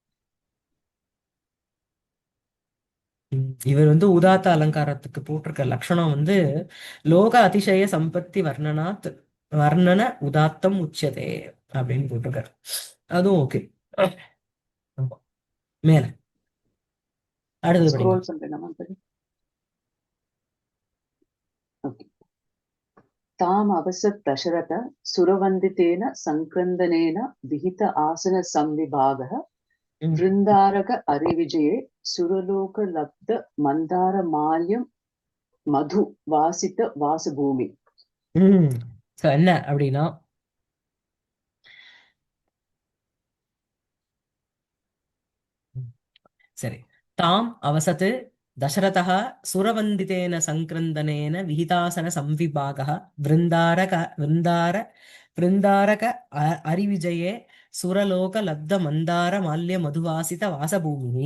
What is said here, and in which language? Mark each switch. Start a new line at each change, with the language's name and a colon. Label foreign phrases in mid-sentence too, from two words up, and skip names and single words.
Tamil: இவர் உதாத்த அலங்காரத்துக்கு போட்டிருக்க லட்சணம்
Sanskrit: लोक अतिशय सम्पत्ति वर्णनात् वर्णन उदात्तम् उच्यते
Tamil: அப்படின்னு போட்டிருக்காரு. அதுவும் ஓகே. மேல அடுத்தது படிங்க. Scroll பண்றேன் ma'am.
English: Okay.
Sanskrit: ताम अवसत् दशरथ सुरवन्दितेन संक्रन्दनेन विहित आसन संविभागः ம். वृन्दारक अरिविजये सुरलोकलब्ध मन्दारमाल्यं मधु वासित वासभूमि. ம். So,
Tamil: என்ன அப்படின்னா, சரி,
Sanskrit: ताम् अवसत् दशरथः सुरवन्दितेन संक्रन्दनेन विहितासन संविभागः वृन्दारक अरिविजये सुरलोक लब्ध मन्दार माल्य मधुवासित वासभूमि.